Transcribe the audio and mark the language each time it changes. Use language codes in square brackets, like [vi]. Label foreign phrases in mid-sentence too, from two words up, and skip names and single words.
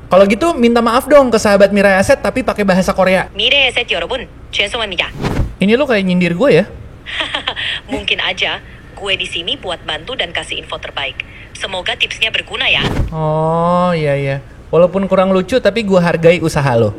[id] Kalau gitu minta maaf dong ke sahabat Mirai Asset tapi pakai bahasa Korea. [ko] 미래에셋 여러분, 죄송합니다. [id] Ini lo kayak nyindir gue ya? Mungkin aja gue di sini buat bantu dan kasih info terbaik. Semoga tipsnya berguna ya. Oh iya. Walaupun kurang lucu tapi gue hargai usaha lo.